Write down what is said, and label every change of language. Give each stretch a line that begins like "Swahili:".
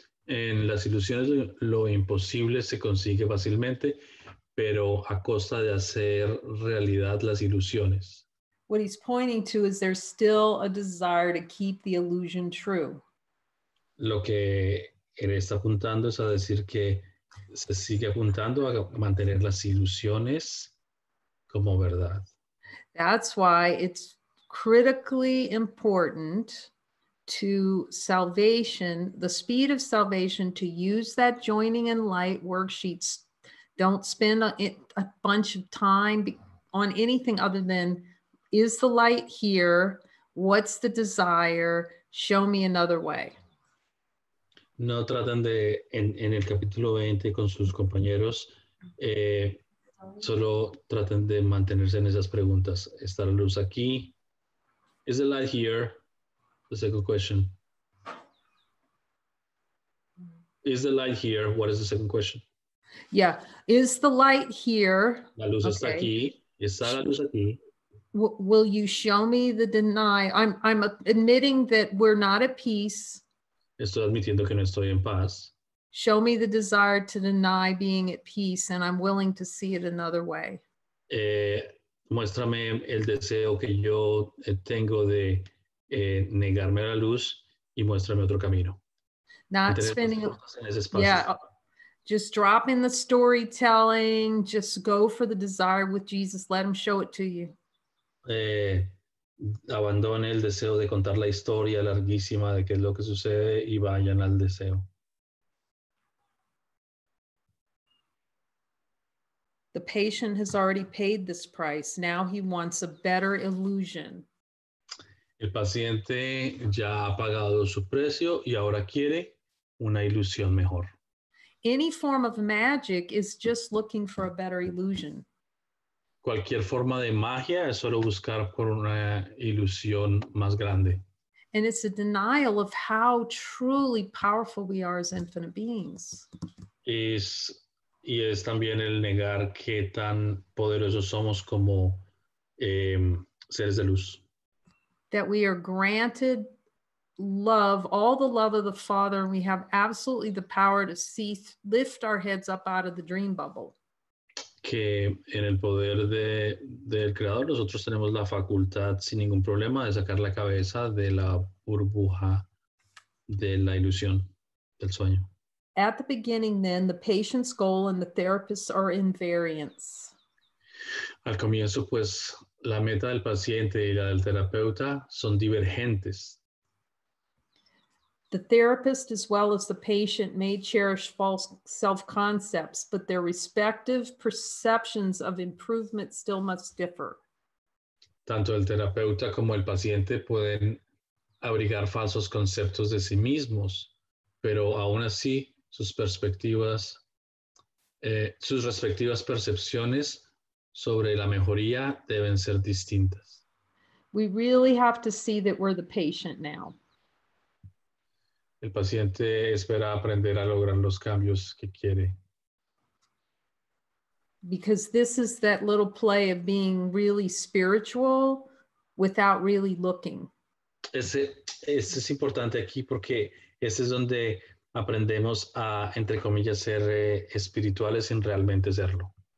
Spanish: En las ilusiones lo imposible se consigue fácilmente, pero a costa de hacer realidad las ilusiones.
English: What he's pointing to is there's still a desire to keep the illusion true.
Spanish: Lo que él está apuntando es a decir que se sigue apuntando a mantener las ilusiones como verdad.
English: That's why it's critically important to salvation, the speed of salvation, to use that joining and light worksheets. Don't spend a bunch of time on anything other than, is the light here? What's the desire? Show me another way.
Spanish: No tratan de, en el capítulo 20 con sus compañeros, solo traten de mantenerse en esas preguntas. ¿Está la luz aquí?
English: Is the light here? The second question. Is the light here? What is the second question? Yeah. Is the light here?
Spanish: La luz está aquí. ¿Está la luz aquí?
English: Will you show me the deny? I'm admitting that we're not at peace.
Spanish: Estoy admitiendo que no estoy en paz.
English: Show me the desire to deny being at peace, and I'm willing to see it another way.
Spanish: Muéstrame el deseo que yo tengo de negarme a la luz y muéstrame otro camino.
English: Not spending,
Spanish: en ese espacio.
English: yeah, just drop in the storytelling, just go for the desire with Jesus. Let him show it to you.
Spanish: Abandone el deseo de contar la historia larguísima de qué es lo que sucede y vayan al deseo.
English: The patient has already paid this price. Now he wants a better illusion.
Spanish: El paciente ya ha pagado su precio y ahora quiere una ilusión mejor.
English: Any form of magic is just looking for a better illusion.
Spanish: Cualquier forma de magia es solo buscar por una ilusión más grande.
English: And it's a denial of how truly powerful we are as infinite beings.
Spanish: Y es también el negar qué tan poderosos somos como seres de luz.
English: That we are granted love, all the love of the Father, and we have absolutely the power to lift our heads up out of the dream bubble.
Spanish: Que en el poder del Creador nosotros tenemos la facultad sin ningún problema de sacar la cabeza de la burbuja de la ilusión del sueño.
English: At the beginning, then, the patient's goal and the therapist are in variance.
Spanish: Al comienzo, pues, la meta del paciente y la del terapeuta son divergentes.
English: The therapist as well as the patient may cherish false self-concepts, but their respective perceptions of improvement still must differ.
Spanish: Tanto el terapeuta como el paciente pueden abrigar falsos conceptos de sí mismos, pero aún así sus respectivas percepciones sobre la mejoría deben ser distintas.
English: We really have to see that we're the patient now.
Spanish: El paciente espera aprender a lograr los cambios que quiere.
English: Because this is that little play of being really spiritual without really looking.
Spanish: Este es importante aquí porque este es donde aprendemos a, entre comillas, ser espirituales sin realmente serlo.